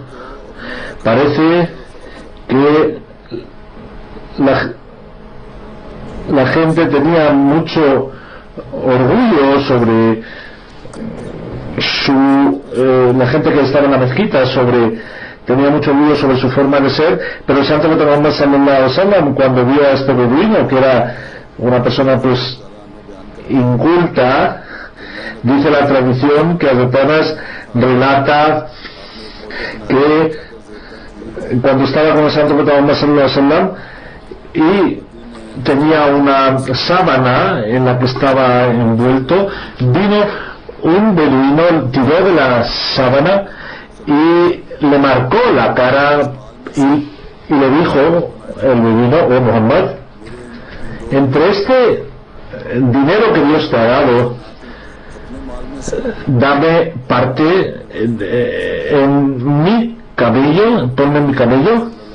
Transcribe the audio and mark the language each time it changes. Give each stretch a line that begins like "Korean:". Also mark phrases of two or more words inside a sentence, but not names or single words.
Spanish: Parece que la gente tenía mucho orgullo sobre la gente que estaba en la mezquita, tenía mucho orgullo sobre su forma de ser, pero el
Arabic: Santo Muhammad صلى الله عليه وسلم,
Spanish: cuando vio a este beduino, que era una persona pues inculta, dice la tradición que Hazrat Anas relata que cuando estaba con el Santo Muhammad
Arabic: صلى الله عليه وسلم
Spanish: y tenía una sábana en la que estaba envuelto, vino un beduino, tiró de la sábana y le marcó la cara y le dijo el beduino: oh Muhammad, entre este dinero que Dios te ha dado, dame parte en mi cabello, ponme en mi cabello.